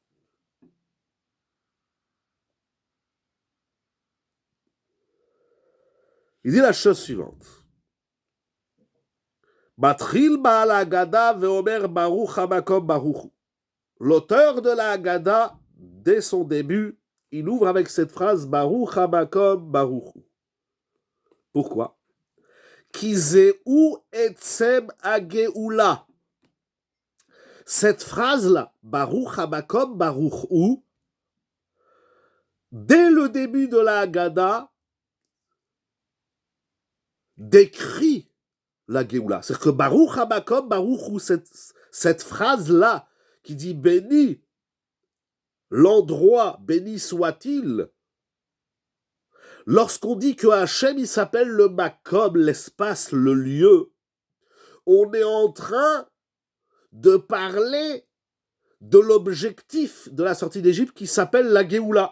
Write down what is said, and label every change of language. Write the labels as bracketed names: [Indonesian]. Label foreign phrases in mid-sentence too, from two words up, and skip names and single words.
[French] Il dit la chose suivante. [Hebrew] מתחיל בעל ההגדה ואומר ברוך המקום ברוך הוא. [French] L'auteur de la Haggadah, dès son début, il ouvre avec cette phrase [Hebrew] ברוך המקום ברוך הוא. Pourquoi? כי זהו עצם הגאולה. [French] Cette phrase-là, [Hebrew] ברוך המקום ברוך הוא, [French] dès le début de la Haggadah, décrit la Géoula. C'est-à-dire que [Hebrew] ברוך המקום ברוך הוא, [French] cette phrase-là, qui dit béni l'endroit, béni soit-il, lorsqu'on dit que Hachem, il s'appelle le Makom, l'espace, le lieu, on est en train de parler de l'objectif de la sortie d'Égypte qui s'appelle la Géoula.